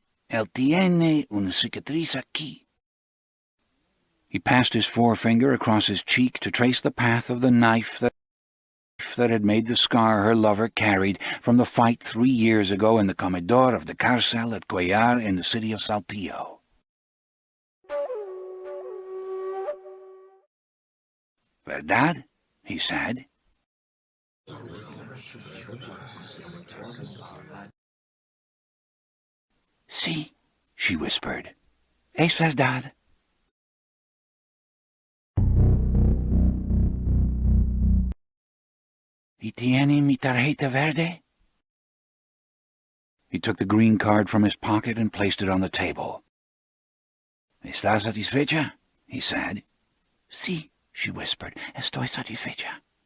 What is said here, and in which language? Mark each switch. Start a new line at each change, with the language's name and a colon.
Spanish: Él tiene una cicatriz aquí.
English: He passed his forefinger across his cheek to trace the path of the knife that had made the scar her lover carried from the fight 3 years ago in the comedor of the cárcel at Cuellar in the city of Saltillo. ¿Verdad? He said.
Spanish: Sí,
English: she whispered.
Spanish: Es verdad. ¿Y tiene mi tarjeta verde?
English: He took the green card from his pocket and placed it on the table.
Spanish: ¿Está satisfecha?
English: He said. Sí, she whispered.
Spanish: Estoy satisfecha.